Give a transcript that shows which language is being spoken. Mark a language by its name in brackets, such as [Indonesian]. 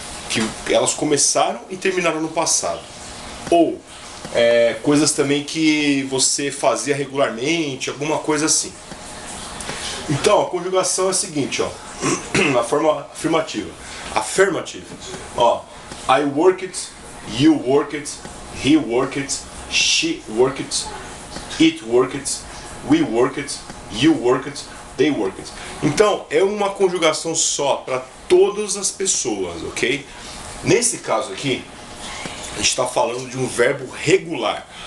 [Portuguese] Que elas começaram e terminaram no passado. Ou coisas também que você fazia regularmente, alguma coisa assim. Então, a conjugação é a seguinte, na forma afirmativa. [English] Affirmative. I work it, you work it, he work it, she work it, it work it, we work it, you work it, they work it. [Portuguese] Então, é uma conjugação só para todas as pessoas, ok? Nesse caso aqui, a gente está falando de um verbo regular.